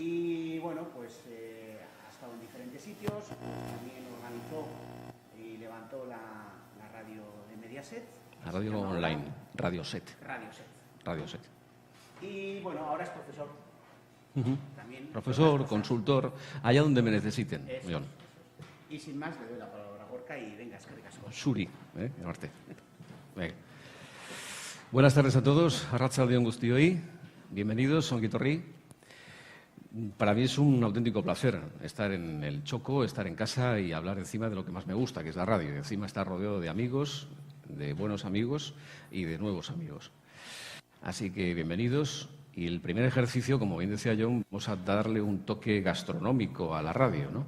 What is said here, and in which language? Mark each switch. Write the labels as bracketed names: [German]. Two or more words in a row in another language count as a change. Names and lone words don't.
[Spanish] Y bueno, pues ha estado en diferentes sitios, también organizó y levantó la radio de Mediaset. La radio online, Radio Set. Y bueno, ahora es profesor. También Profesor, consultor, allá donde me necesiten. Eso. Y sin más, le doy la palabra a Gorka y venga, [Basque] eskerrik asko. [Spanish] Suri, llamarte. Venga. Buenas tardes a todos, [Basque] arratsaldeon guztioi, bienvenidos, ongi etorri. [Spanish] Para mí es un auténtico placer estar en el Choco, estar en casa y hablar encima de lo que más me gusta, que es la radio. Encima estar rodeado de amigos, de buenos amigos y de nuevos amigos. Así que bienvenidos. Y el primer ejercicio, como bien decía John, vamos a darle un toque gastronómico a la radio, ¿no?